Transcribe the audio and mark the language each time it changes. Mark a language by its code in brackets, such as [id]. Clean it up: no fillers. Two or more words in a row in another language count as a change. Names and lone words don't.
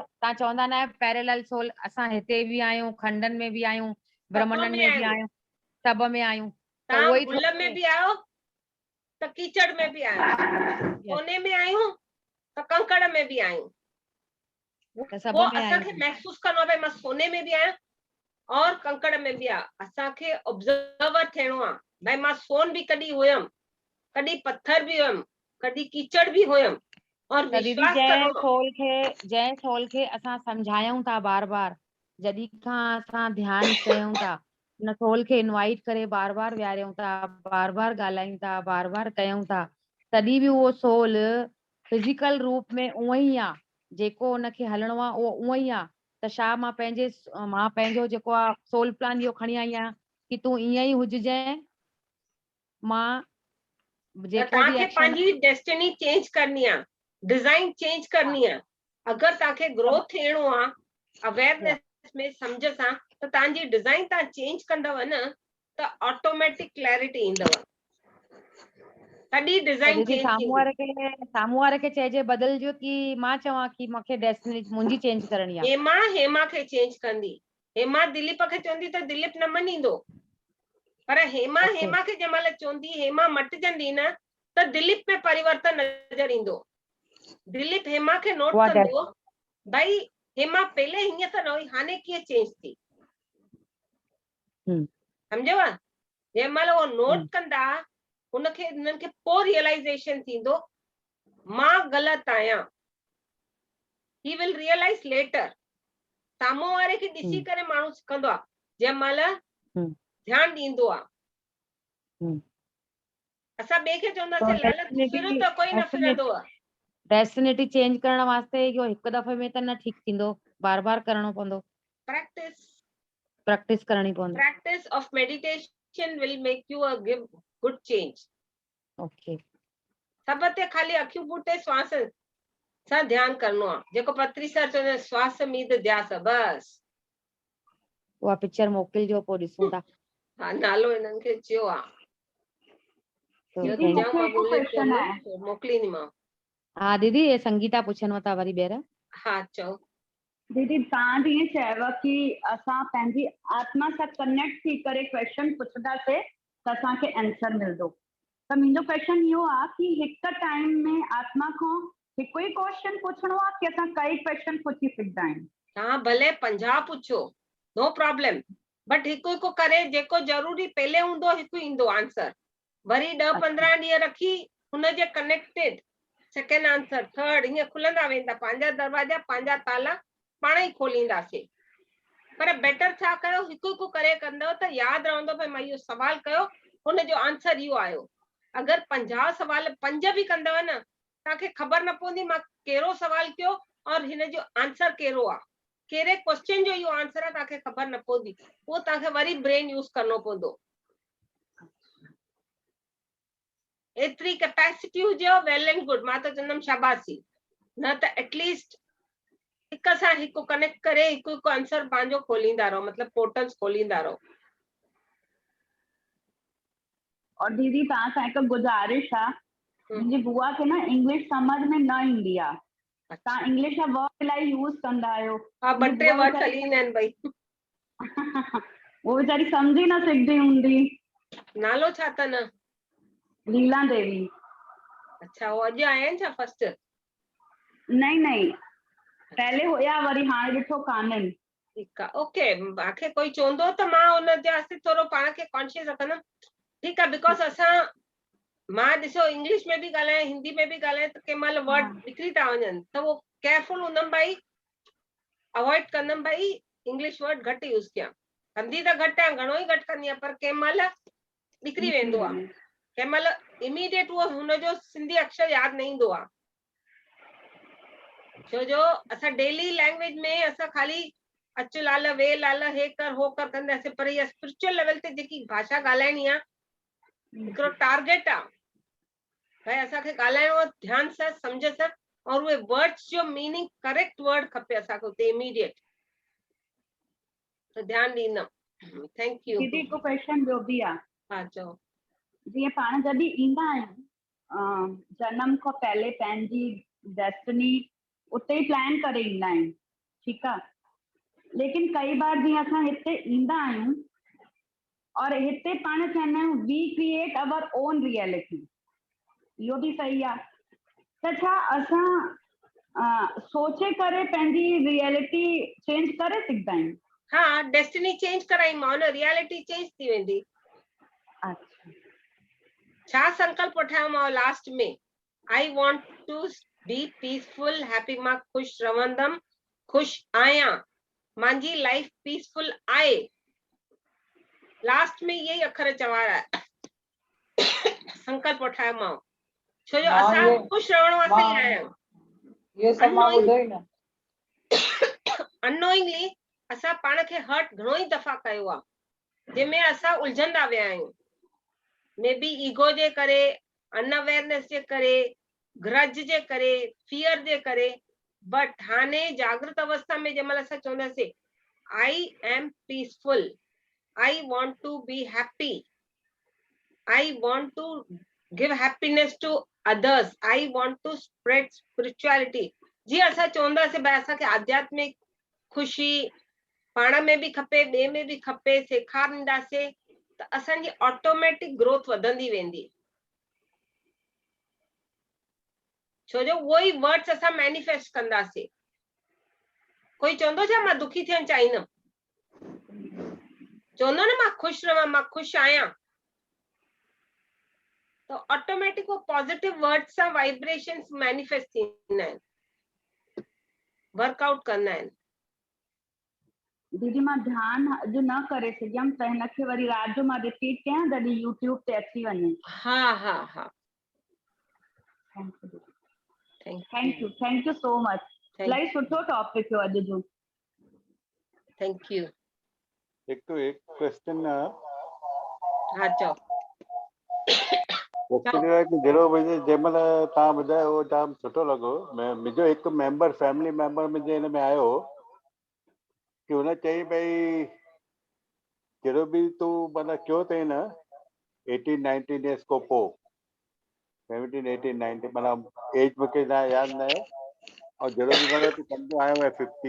[sd] चवंदा न आहियो [en] parallel soul, [sd] असां हिते बि आहियूं, खंडन में बि आहियूं, ब्रह्मंडन में बि आहियूं, सभ में आहियूं। त उहो तव्हां ई गुल में बि आहियो त कीचड़ में बि आहियो, सोने में आहियूं त कंकड़ में बि आहियूं। त सभ वो में असांखे आहियूं। महसूस करणो आहे भई मां सोने में बि आहियां और कंकड़ में बि आहियां। असांखे ऑब्जर्वर थियणो आहे भई मां सोन बि कॾहिं हुयमि, कॾहिं पत्थर बि हुयमि, कॾहिं कीचड़ बि हुयमि और त दीदी विश्वास करणो आहे। जंहिं सोल खे असां सम्झायूं था बार बार, जॾहिं खां असां ध्यानु कयूं था, उन सोल खे इनवाइट करे बार बार विहारियूं था, बार बार ॻाल्हायूं था, बार बार कयूं था, तॾहिं बि उहो सोल फिजिकल रूप में उहो ई आहे जेको उनखे हलणो आहे, उहो उहो ई आहे। त छा मां पंहिंजो जेको आहे [en] soul plan [sd] इहो खणी आई आहियां कि तूं ईअं ई हुजजांइ, मां त जेको बि तव्हांखे एक्शन पंहिंजी [en] destiny change [sd] करनी आहे, [en] design change [sd] करनी आहे। अगरि तव्हांखे ग्रो थियणो आहे अवेयरनेस में, सम्झ सां, त तव्हांजी डिजाइन तव्हां चेंज कंदव न त [en] automatic clarity [sd] ईंदव, तॾहिं त डिजाइन दीदी चेंज साम्हूं थींदी। वारे खे चइजे बदिलजो कि मां चवां कि मूंखे डेस्टिनी मुंहिंजी चेंज करणी आहे? हेमा खे चेंज कंदी। हेमा दिलीप खे चवंदी त दिलीप न मञींदो, पर हेमा ओके खे जंहिं महिल चवंदी, हेमा मटिजंदी न, त दिलीप में परिवर्तन नज़र ईंदो। दिलीप हेमा खे नोट उहा कंदो, भाई हेमा पहले हीअं त न हुई, हाणे कीअं चेंज थी, सम्झव? जंहिं महिल उहो नोट कंदा, हुनखे हुननि खे पोइ रियलाइज़ेशन थींदो मां ग़लति आहियां। [en] He will realize later. [sd] साम्हूं वारे खे ॾिसी करे माण्हू सिखंदो आहे, जंहिं महिल ध्यानु ॾींदो आहे। असां ॿिए खे चवंदासीं लाल तूं फिर त कोई न फिरंदो आहे। डेस्टिनी चेंज करण वास्ते इहो हिकु दफ़े में त न ठीकु थींदो, बार बार करणो पवंदो, प्रैक्टिस करणी पवंदी। [en] Practice of meditation will make you a give good change. [sd] ओके सब ते खाली अखियूं पूटे श्वास सां ध्यानु करणो आहे, जेको पत्री सर चवंदा आहिनि, श्वास मीद ध्यास, बस। उहा पिक्चर मोकिलिजो, पोइ ॾिसूं था। हा, नालो हिननि खे चयो आहे, दीदी मूंखे हिकु क्वेश्चन आहे। मोकिलींदीमांव। हा दीदी, ये संगीता पुछनव था वरी ॿीहर। हा चओ। दीदी तव्हां जीअं चयव कि असां पंहिंजी आत्मा सां कनेक्ट थी करे क्वेश्चन पुछंदासीं त असांखे आंसर मिलंदो। त मुंहिंजो क्वेश्चन इहो आहे कि हिकु टाइम में आत्मा खां हिकु ई क्वेश्चन पुछणो आहे कि असां कई क्वेश्चन पुछी सघंदा आहियूं? तव्हां भले 50 पुछो, [en] No problem, but [sd] हिकु हिकु करे जेको ज़रूरी पहले हूंदो हिकु ईंदो आंसर। वरी 10-15 ॾींहं रखी हुनजे [en] connected second answer, third, [sd] ईअं खुलंदा वेंदा, पंहिंजा दरवाजा, पंहिंजा ताला पाण ई खोलींदासीं। पर बेटर छा कयो, हिकु हिकु करे कंदव त यादि रहंदो भई मां इहो सवाल कयो, हुनजो आंसर इहो आयो। अगरि 50 सवाल 5 बि कंदव न, तव्हांखे ख़बर न पवंदी मां कहिड़ो सवाल कयो और हिन जो आंसर कहिड़ो आहे, कहिड़े क्वेश्चन जो इहो आंसर आहे, तव्हांखे ख़बर न पवंदी। उहो तव्हांखे वरी [en] brain use [sd] करणो पवंदो। एतिरी कैपेसिटी हुजेव, [en] Well and good, [sd] मां त चवंदमि शाबाशी, न त एटलीस्ट हिक सां हिकु कनेक्ट करे हिकु हिकु आंसर पंहिंजो खोलींदा रहो, मतलब पोर्टल्स खोलींदा रहो। और दीदी तव्हां सां हिकु गुज़ारिश आहे, मुंहिंजी बुआ खे न इंग्लिश समझ में न ईंदी आहे, तव्हां इंग्लिश जा वर्ड इलाही यूज़ कंदा आहियो। हा, 2-3 वर्ड हली ईंदा आहिनि भई। वो बेचारी समझी न सघंदी हूंदी। नालो छा अथनि? लीला देवी। अच्छा, वो अॼु आया आहिनि छा फर्स्ट? नहीं, पहले हुया, वरी हाणे ॾिठो कान्हनि। ठीकु आहे, ओके। मूंखे कोई चवंदो त मां हुनजे वास्ते थोरो पाण खे कॉन्शियस रखंदमि। ठीकु आहे, बिकॉज मां ॾिसो इंग्लिश में बि ॻाल्हायां, हिंदी में बि ॻाल्हायां, त कंहिं महिल वर्ड निकिरी था वञनि, त वो केयरफुल हूंदमि भाई, अवॉइड कंदमि भाई [en] English word [sd] घटि यूज़ कयां। कंदी त घटि आहियां, घणो ई घटि कंदी आहियां, पर कंहिं महिल निकिरी वेंदो आहे, कंहिं महिल इमीडिएट उहो हुनजो सिंधी अक्षर यादि न ईंदो आहे। छो जो असां [en] daily language [sd] में असां खाली अचु लाल, वे लाल, हे कर हो कर कंदासीं, पर इहा [en] spiritual level [sd] ते जेकी भाषा ॻाल्हाइणी आहे, हिकिड़ो टारगेट आहे भाई असांखे ॻाल्हाइणो आहे ध्यान सां, सम्झ सां, और उहे वर्ड्स जो मीनिंग [en] correct word [sd] खपे असांखे उते इमीडिएट, त ध्यानु ॾींदमि। [en] Thank you. [sd] दीदी हिकु क्वेश्चन ॿियो बि आहे। हा चओ। जीअं पाण जॾहिं ईंदा आहियूं जनम खां पहले पंहिंजी डेस्टिनी उते ई प्लान करे ईंदा आहियूं, ठीकु आहे, लेकिन कई बार जीअं असां हिते ईंदा आहियूं और हिते पाण चवंदा आहियूं [en] We create our own reality, [sd] इहो बि सही आहे। त छा असां सोचे करे पंहिंजी रियलिटी चेंज करे सघंदा आहियूं। हाँ, [en] destiny change [sd] कराईमांव न, [en] reality change [sd] थी वेंदी। अच्छा, छा संकल्प वठायोमांव लास्ट में, [en] I want to be peaceful happy, [sd] मां ख़ुशि रहंदमि, ख़ुशि आहियां, मुंहिंजी [en] life peaceful [sd] आहे। लास्ट में यही अखर चवाया संकल्प वठायोमांव, छो जो असां ख़ुशि रहण वास्ते ई आया आहियूं। ये सब मां ॿुधो ई न। अननोइंगली असां पाण खे हर्ट घणो ई दफ़ा कयो आहे, जंहिंमें असां उलझंदा विया आहियूं, [en] may be ego [sd] जे करे, अनअवेयरनेस जे करे, ग्रज जे करे, फियर जे करे। [en] बट [sd] हाणे जागृत अवस्था में जंहिंमहिल असां चवंदासीं [en] I am peaceful, I want to be happy, I want to give happiness to others, I want to spread spirituality. [sd] जीअं असां चवंदासीं भाई असांखे आध्यात्मिक ख़ुशी पाण में बि खपे, ॿिए में बि खपे, सेखारींदासीं त असांजी ऑटोमेटिक ग्रोथ वधंदी वेंदी। छो जो उहो ई वर्ड्स असां मैनिफेस्ट कंदासीं। कोई चवंदो छा मां दुखी थियणु चाहींदमि, चवंदो न मां ख़ुशि रहां, मां ख़ुशि आहियां, त ऑटोमेटिक वो [en] positive words [sd] सां [en] vibrations manifest [sd] थींदा आहिनि, वर्कआउट कंदा आहिनि। दीदी मां ध्यानु अॼु न करे सघियमि त हिनखे वरी राति जो मां रिपीट कयां जॾहिं यूट्यूब ते अची वञे। हा हा हा, [en] Thank you so much. [sd] इलाही सुठो टॉपिक हुयो अॼु जो। [en] Thank you. [sd] एक क्वेश्चन हाँ चओ। क्वेश्चन है कि जहिड़ो मुंहिंजे जंहिंमहिल तव्हां ॿुधायो उहो जाम सुठो लॻो। मुंहिंजो हिकु मेंबर [en] family member [sd] मुंहिंजे हिन में आयो कि हुन चई भई जहिड़ो बि तूं माना कयो अथई न 18-19 ईयर्स खां पोइ, 17-18-19 माना एज मूंखे यादि न आहे, और जहिड़ो बि माना तूं कंदो आयो आहे